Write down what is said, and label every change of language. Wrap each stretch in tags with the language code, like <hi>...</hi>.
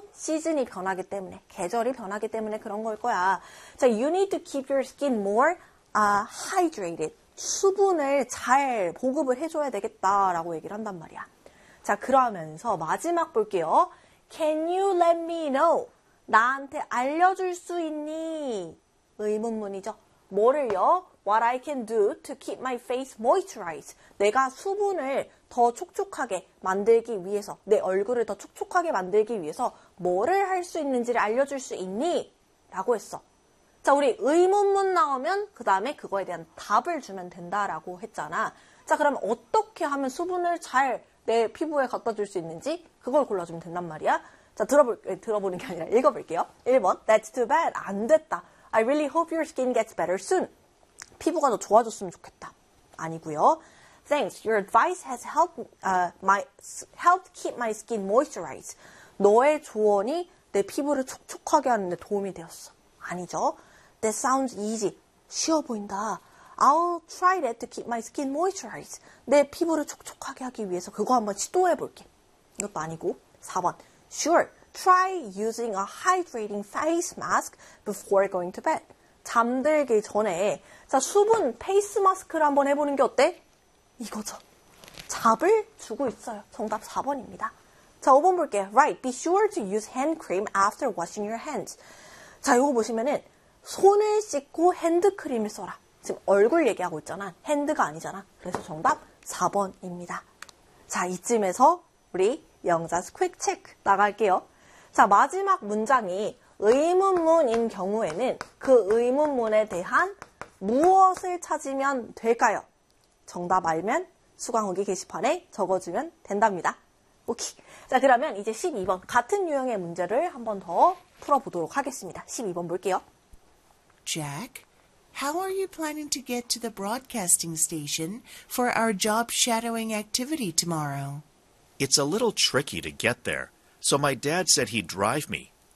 <ko>시즌이 변하기 때문에, 계절이 변하기 때문에 그런 걸 거야.</ko> <en>So you need to keep your skin more hydrated.</en> <ko>수분을 잘 보급을 해줘야 되겠다라고 얘기를 한단 말이야. 자, 그러면서 마지막 볼게요.</ko> <en>Can you let me know?</en> <ko>나한테 알려줄 수 있니? 의문문이죠. 뭐를요?</ko> <en>What I can do to keep my face moisturized.</en> <ko>내가 수분을 더 촉촉하게 만들기 위해서, 내 얼굴을 더 촉촉하게 만들기 위해서 뭐를 할 수 있는지를 알려줄 수 있니? 라고 했어. 자, 우리 의문문 나오면 그 다음에 그거에 대한 답을 주면 된다라고 했잖아. 자, 그럼 어떻게 하면 수분을 잘 내 피부에 갖다 줄 수 있는지 그걸 골라주면 된단 말이야. 자, 들어보는 게 아니라 읽어볼게요. 1번,</ko> <en>That's too bad.</en> <ko>안 됐다.</ko> <en>I really hope your skin gets better soon.</en> <ko>피부가 더 좋아졌으면 좋겠다. 아니고요.</ko> <en>Thanks. Your advice has helped keep my skin moisturized.</en> <ko>너의 조언이 내 피부를 촉촉하게 하는 데 도움이 되었어. 아니죠.</ko> <en>That sounds easy.</en> <ko>쉬워 보인다.</ko> <en>I'll try that to keep my skin moisturized.</en> <ko>내 피부를 촉촉하게 하기 위해서 그거 한번 시도해 볼게. 이것도 아니고. 4번.</ko> <en>Sure. Try using a hydrating face mask before going to bed.</en> <ko>잠들기 전에 자 수분 페이스 마스크를 한번 해보는 게 어때? 이거죠. 답을 주고 있어요. 정답 4번입니다. 자, 5번 볼게요.</ko> <en>Right. Be sure to use hand cream after washing your hands.</en> <ko>자, 이거 보시면은 손을 씻고 핸드크림을 써라. 지금 얼굴 얘기하고 있잖아. 핸드가 아니잖아. 그래서 정답 4번입니다. 자, 이쯤에서 우리 영자스 퀵체크 나갈게요. 자, 마지막 문장이 의문문인 경우에는 그 의문문에 대한 무엇을 찾으면 될까요? 정답 알면 수강 후기 게시판에 적어주면 된답니다. 오케이. 자, 그러면 이제 12번 같은 유형의 문제를 한 번 더 풀어보도록 하겠습니다. 12번 볼게요.</ko> <en>Jack, how are you planning to get to the broadcasting station for our job shadowing activity tomorrow? It's a little tricky to get there, so my dad said he'd drive me.</en>